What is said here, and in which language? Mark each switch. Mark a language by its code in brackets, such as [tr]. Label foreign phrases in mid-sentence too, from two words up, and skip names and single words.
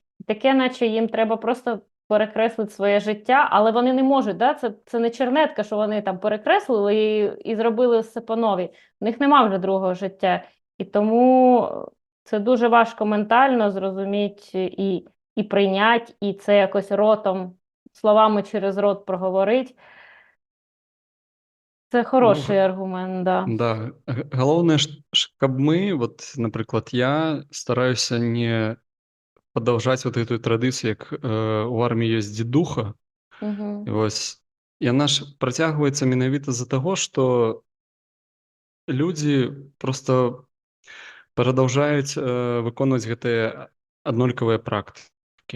[uk] Таке, наче їм треба просто перекреслити своє життя, але вони не можуть, це не чернетка, що вони там перекреслили і зробили все по новій. У них нема вже другого життя. І тому це дуже важко ментально зрозуміти і прийняти, і це якось ротом, словами через рот проговорити. Це хороший аргумент, да. Да. [be] Галоўнае, каб мы, напрыклад, я стараюся не падаўжаць гэтую традыцыю, як у арміі ёсць дзедуха. Вось яна ж працягваецца менавіта з-за таго, што людзі проста прадаўжаюць выконваць гэтыя аднолькавыя практыкі.